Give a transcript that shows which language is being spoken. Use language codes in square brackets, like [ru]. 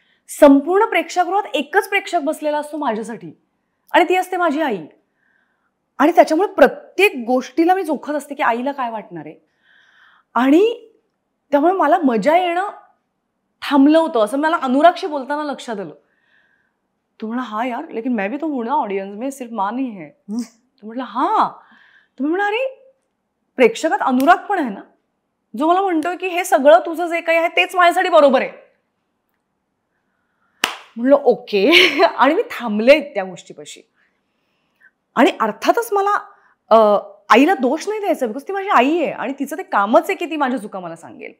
[mr] संपूर्ण प्रेक्षागृहात एकच प्रेक्षक बसलेला असतो माझ्यासाठी आणि ती असते माझी आई. आणि त्याच्यामुळे प्रत्येक गोष्टीला मी जोखत असते की आईला काय वाटणार आहे. आणि त्यामुळे मला मजा येणं थांबलं होतं असं मला अनुरागशी बोलताना लक्षात आलं. तो म्हणा [hi] हा यार लेकिन मैं भी तो हूं ना ऑडियन्स में, सिर्फ माँ नहीं है. [mr] तो म्हटलं हा. तुम्ही म्हणा अरे प्रेक्षकात अनुराग पण आहे ना, जो मला म्हणतोय की हे सगळं तुझं जे काही आहे तेच माझ्यासाठी बरोबर आहे. म्हणलं ओके. आणि मी थांबले त्या गोष्टीपाशी. आणि अर्थातच मला आईला दोष नाही द्यायचा, बिकॉज ती माझी आई आहे आणि तिचं ते कामच आहे की ती माझ्या चुका मला सांगेल.